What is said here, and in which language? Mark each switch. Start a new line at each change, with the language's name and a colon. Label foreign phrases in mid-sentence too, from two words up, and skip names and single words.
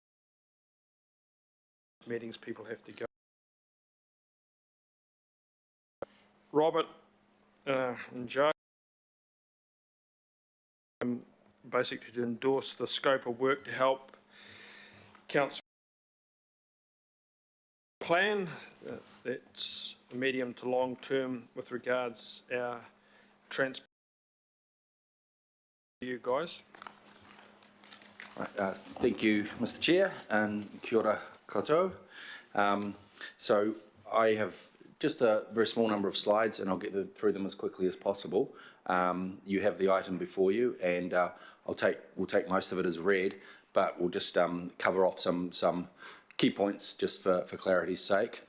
English: Meetings people have to go. Robert and Joe, basically to endorse the scope of work to help council plan. That's a medium to long term with regards our transport. You guys. Right, thank you, Mr. Chair, and
Māori: kia ora koutou.
English: So I have just a very small number of slides, and I'll get through them as quickly as possible. You have the item before you, and we'll take most of it as read, but we'll just cover off some key points just for clarity's sake.